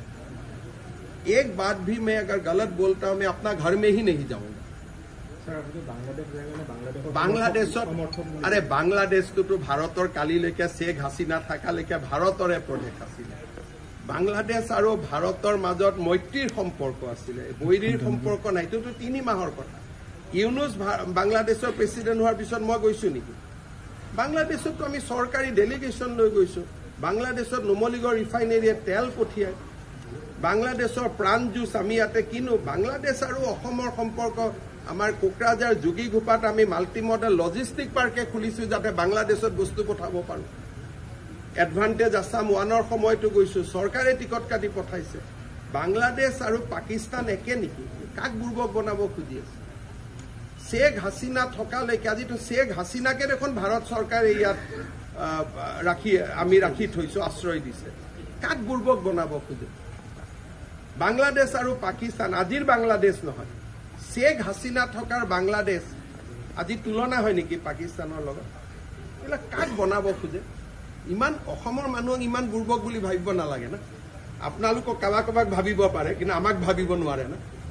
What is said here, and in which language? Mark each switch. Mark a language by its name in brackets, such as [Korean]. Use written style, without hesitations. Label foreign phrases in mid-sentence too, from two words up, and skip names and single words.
[Hindi] एक बात भी मैं अगर गलत बोलता हूं मैं अपना घर में ही नहीं जाऊंगा. [Assamese] বাংলাদেশ অৰে বাংলাদেশ তো ভাৰতৰ কালিলৈকে শেখ হাসিনা থকালৈকে ভাৰতৰে প্ৰদেশ আছিলে. বাংলাদেশ আৰু ভাৰতৰ মাজত মৈত্ৰীৰ সম্পৰ্ক আছিলে, বৈৰীৰ সম্পৰ্ক নাই. तो 3 মাহৰ কথা. ইউনুস বাংলাদেশৰ প্ৰেসিডেন্ট হোৱাৰ পিছত মই গৈছো নেকি? বাংলাদেশত তো আমি সরকারি ডেলিগেশন লৈ গৈছো. বাংলাদেশত নুমলীগড় ৰিফাইনেৰীয়ে তেল পঠিয়ায়. বাংলাদেশৰ প্ৰাণ জুচ আমি ইয়াতে কিনো. বাংলাদেশ আৰু অসমৰ সম্পৰ্ক আমাৰ কোকৰাঝাৰ যোগীঘোপাত আমি [English] multi modal logistic park [Assamese] খুলিছো যাতে বাংলাদেশত বস্তু পঠাব পাৰো. এডভান্টেজ আসাম 1ৰ সময়টো গৈছো, চৰকাৰে টিকট কাটি পঠাইছে. বাংলাদেশ আৰু পাকিস্তান একে নেকি? কাক বুৰ্বক বনাব খুজি আছে? शेख हासिना থকালৈকে আজি তো शेख हासिनाকে দেখোন ভাৰত চৰকাৰে ইয়াত ৰাখি থৈছো, আশ্ৰয় দিছে. কাক বুৰ্বক বনাব খুজে? বাংলাদেশ আৰু পাকিস্তান আজিৰ বাংলাদেশ নহয়, শেখ হাসিনা থকাৰ বাংলাদেশ আজি তুলনা হয় নেকি পাকিস্তানৰ লগত? এলা কাক বনাব খুজে? ইমান অসমৰ মানুহক ইমান বুৰ্বক বুলি ভাবিব নালাগে না. আপোনালোকক কাবাক ভাবিব পাৰে কিন্তু আমাক ভাবিব নোৱাৰে না.